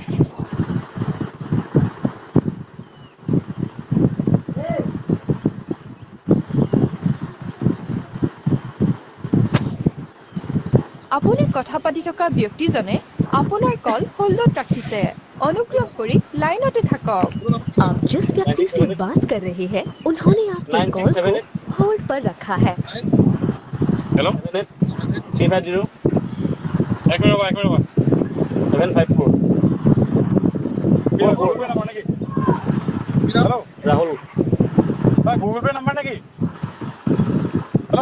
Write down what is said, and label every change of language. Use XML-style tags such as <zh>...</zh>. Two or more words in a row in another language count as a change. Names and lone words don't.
<as>আপুনি কথা পাতি থকা ব্যক্তিজনে আপোনাৰ কল হোল্ডত ৰাখিছে অনুগ্ৰহ কৰি লাইনতে থাকক</as> <hi>आप जिस व्यक्ति से बात कर रहे हैं उन्होंने आपके कॉल को 9678 होल्ड पर रखा है</hi> <as>হেল্ল' 78 এক মিনিট ৰ'বা 754 কি হয় গুগল পে' নাম্বাৰ নেকি হেল্ল' ৰাহুল হয় গুগল পে' নাম্বাৰ নেকি হেল্ল'</as>